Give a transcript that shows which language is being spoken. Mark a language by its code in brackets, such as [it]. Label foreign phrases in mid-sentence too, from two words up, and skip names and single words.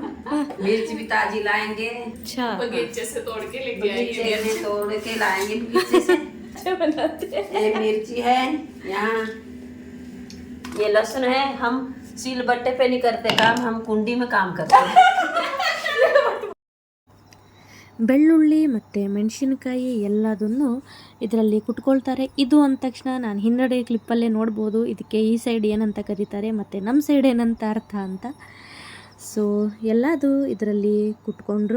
[hi] मिर्च भी ताजी लाएंगे, अच्छा बगीचे से तोड़ के लेके बगीचे आएंगे। में तोड़ के लाएंगे बगीचे से। अच्छा बनाते हैं। ये मिर्ची है यहाँ, ये लहसुन है। हम सील बट्टे पे नहीं करते काम, हम कुंडी में काम करते हैं। [kn] ಬೆಳ್ಳುಳ್ಳಿ ಮತ್ತು ಮೆಣಸಿನಕಾಯಿ ಎಲ್ಲದನ್ನು ಇದರಲ್ಲಿ ಕುಟ್ಕೊಳ್ತಾರೆ. ಇದು ಅಂದ ತಕ್ಷಣ ನಾನು ಹಿಂದಡೆ ಕ್ಲಿಪ್ಪಲ್ಲೇ ನೋಡ್ಬೋದು ಇದಕ್ಕೆ ಈ ಸೈಡ್ ಏನಂತ ಕರೀತಾರೆ ಮತ್ತು ನಮ್ಮ ಸೈಡ್ ಏನಂತ ಅರ್ಥ ಅಂತ. ಸೊ ಎಲ್ಲದು ಇದರಲ್ಲಿ ಕುಟ್ಕೊಂಡ್ರು.